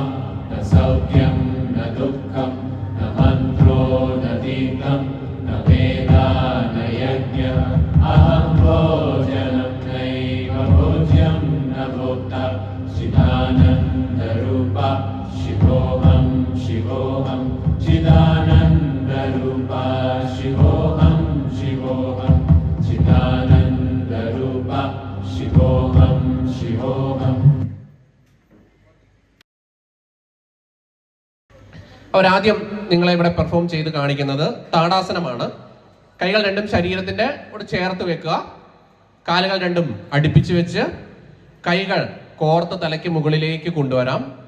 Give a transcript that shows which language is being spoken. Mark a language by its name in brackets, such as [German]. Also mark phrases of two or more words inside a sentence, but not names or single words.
[Sanskrit] न सौख्यं न दुःखं न मन्त्रो न दीपं न वेदा न यज्ञः अहं भोजनं नैव भोज्यं न भोक्ता चिदानन्दरूपः शिवोऽहं शिवोऽहं चिदानन्दरूपः शिवोऽहं शिवोऽहं चिदानन्दरूपः शिवोऽहं शिवोऽहं. [Malayalam] അവരാദ്യം നിങ്ങളെ ഇവിടെ പെർഫോം ചെയ്ത് കാണിക്കുന്നത് താടാസനമാണ്. കൈകൾ രണ്ടും ശരീരത്തിന്റെ കൂടെ ചേർത്ത് വെക്കുക. കാലുകൾ രണ്ടും അടുപ്പിച്ച് വെച്ച് കൈകൾ കോർത്ത് തലയ്ക്ക് മുകളിലേക്ക് കൊണ്ടുവരാം.